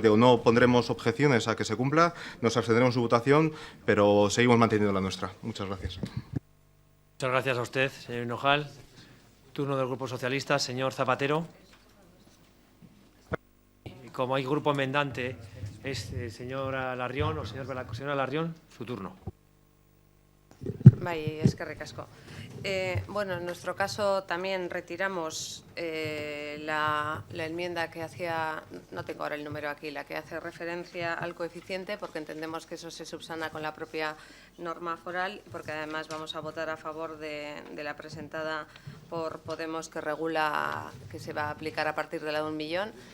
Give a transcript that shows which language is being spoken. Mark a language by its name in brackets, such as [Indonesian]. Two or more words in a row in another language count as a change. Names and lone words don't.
[Spanish] No pondremos objeciones a que se cumpla, nos abstendremos en su votación, pero seguimos manteniendo la nuestra. Muchas gracias. Muchas gracias a usted, señor Hinojal. Turno del Grupo Socialista, señor Zapatero. Y como hay grupo enmendante, es señora Larrión o señora Larrión, su turno. [Basque] Bai, eskerrik asko. [Spanish] Bueno, en nuestro caso también retiramos la enmienda que hacía, no tengo ahora el número aquí, la que hace referencia al coeficiente, porque entendemos que eso se subsana con la propia norma foral, porque además vamos a votar a favor de la presentada por Podemos, que regula que se va a aplicar a partir de la de 1.000.000.